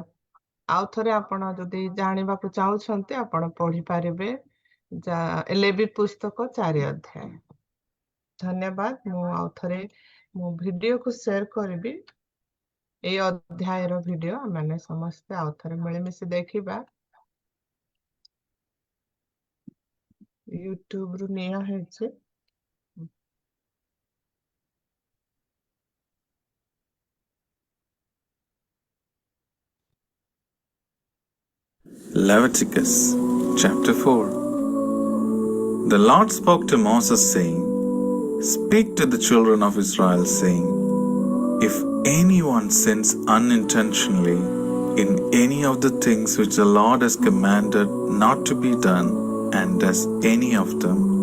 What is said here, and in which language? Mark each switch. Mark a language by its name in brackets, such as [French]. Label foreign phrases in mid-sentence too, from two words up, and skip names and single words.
[Odia] ଆଉ ଥରେ ଆପଣ ଯଦି ଜାଣିବାକୁ ଚାହୁଁଛନ୍ତି ଆପଣ ପଢିପାରିବେ ଲେବି ପୁସ୍ତକ 4 ଅଧ୍ୟାୟ। ଧନ୍ୟବାଦ। ମୁଁ ଆଉ ଥରେ ମୋ ଭିଡିଓକୁ ସେୟାର କରିବି। ଏଇ ଅଧ୍ୟାୟର ଭିଡିଓ ଆମେ ସମସ୍ତେ ଆଉ ଥରେ ମିଳିମିଶି ଦେଖିବା। ୟୁଟ୍ୟୁବରୁ ନିଆ ହେଇଛି। [English] Leviticus chapter 4. The Lord spoke to Moses, saying, Speak to the children of Israel, saying, If anyone sins unintentionally in any of the things which the Lord has commanded not to be done, and does any of them.